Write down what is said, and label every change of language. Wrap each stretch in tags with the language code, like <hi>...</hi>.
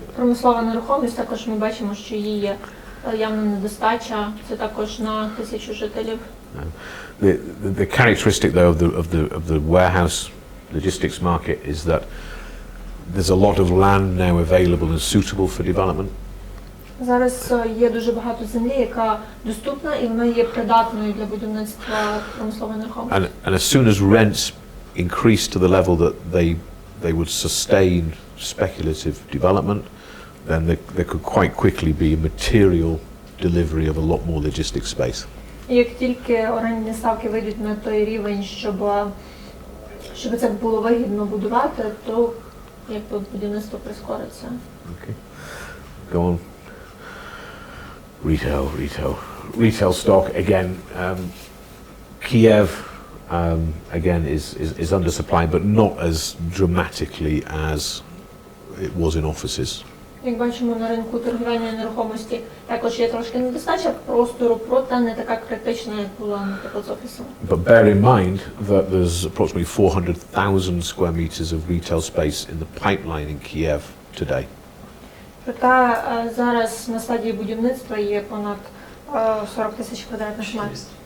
<uk>Промислова нерухомість, також ми бачимо, що її є явна недостача. Це також на 1000 жителів.</uk> <en>The characteristic though of the warehouse logistics market is that there's a lot of land now available and suitable for development.</en> <uk>Зараз є дуже багато землі, яка доступна, і вона є придатною для будівництва промислової нерухомості.</uk> <en>And as soon as rents increase to the level that they would sustain speculative development, then there could quite quickly be a material delivery of a lot more logistic space.</en> <uk>Як тільки орендні ставки вийдуть на той рівень, щоб це було вигідно будувати, то будівництво прискориться.</uk> <en>Okay. Go on. Retail stock again. Kiev again is undersupplied, but not as dramatically as it was in offices.</en> <uk>Як бачимо, на ринку торгівельної нерухомості також є трошки недостача простору, проте не така критична, як була, наприклад, з офісом.</uk> <en>But bear in mind that there's approximately 400,000 square meters of retail space in the pipeline in Kiev today.</en> <uk>Проте зараз на стадії будівництва є понад 40 тисяч квадратних метрів.</uk>